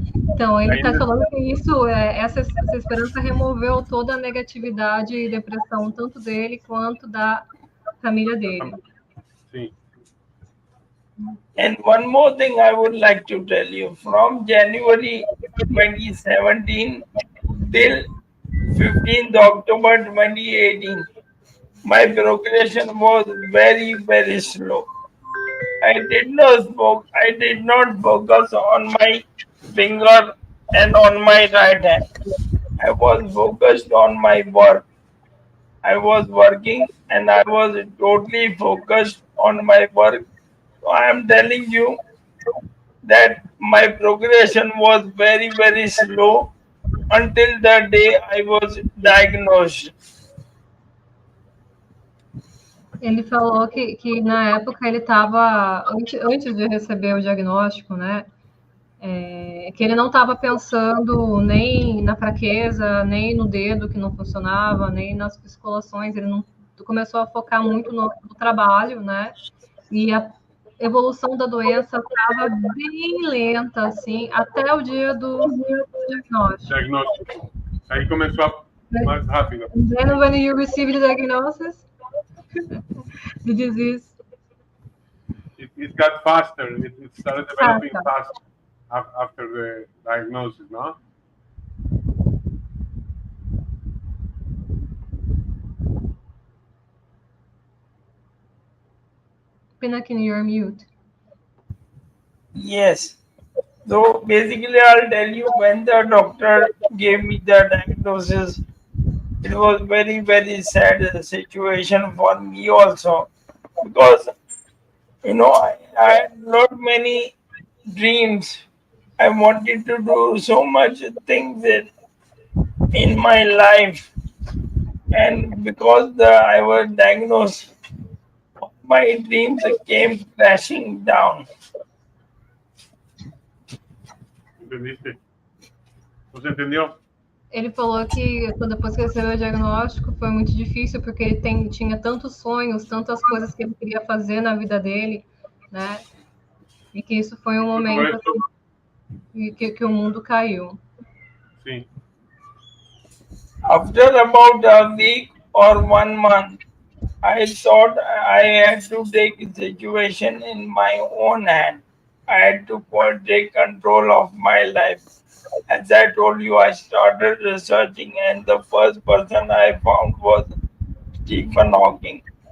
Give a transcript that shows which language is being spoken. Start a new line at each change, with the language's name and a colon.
Portuguese: Então, ele está falando que isso, essa esperança removeu toda a negatividade e depressão, tanto dele quanto da família dele. Sim.
English: And one more thing I would like to tell you, from January 2017 till 15th October 2018, my progression was very, very slow. I did not focus on my finger and on my right hand. I was focused on my work. I was working and I was totally focused on my work. So I am telling you that my progression was very, very slow until the day I was diagnosed.
Portuguese: Ele falou que na época ele estava, antes de receber o diagnóstico, né? Que ele não estava pensando nem na fraqueza, nem no dedo que não funcionava, nem nas psicolações. Ele não começou a focar muito no trabalho, né? E a evolução da doença estava bem lenta, assim, até o dia do diagnóstico. Aí começou mais rápido.
English: And then when you received the diagnosis, the disease, it got faster. It started developing faster after the diagnosis, no? Pinakin, you're mute. Yes. So basically, I'll tell you, when the doctor gave me the diagnosis, it was very, very sad situation for me also, because I had not many dreams. I wanted to do so much things in my life, and because I was diagnosed, my dreams came crashing down.
Spanish: ¿Entendiste? ¿No se entendió?
Portuguese: Ele falou que depois que recebeu o diagnóstico foi muito difícil, porque ele tinha tantos sonhos, tantas coisas que ele queria fazer na vida dele, né? E que isso foi um momento assim, que o mundo caiu. Sim.
English: After about a week or 1 month, I thought I had to take the situation in my own hand. I had to take control of my life. As I told you, I started researching, and the first person I found was Stephen Hawking.